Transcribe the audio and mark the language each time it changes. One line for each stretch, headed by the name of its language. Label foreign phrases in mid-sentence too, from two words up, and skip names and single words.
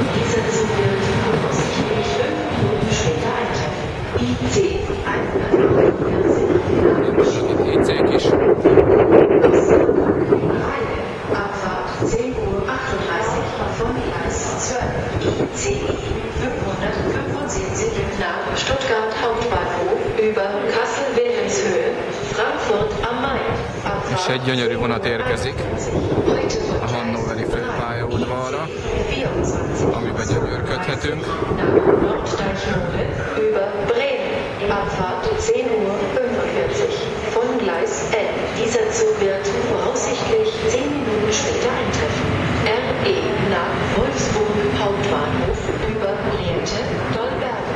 Hungarian: IC-k is.
German: Abfahrt 10:38 Uhr von Gleis 12. ICE 575 nach Stuttgart Hauptbahnhof über Kassel-Wilhelmshöhe, Frankfurt am Main.
Hungarian: És egy gyönyörű vonat érkezik a hannoveri főpálya udvarra, amiben gyönyörködhetünk.
German: Abfahrt 10:45 von Gleis N. Dieser Zug wird voraussichtlich 10 Minuten später eintreffen. RE nach Wolfsburg Hauptbahnhof über Lehrte Dollbergen.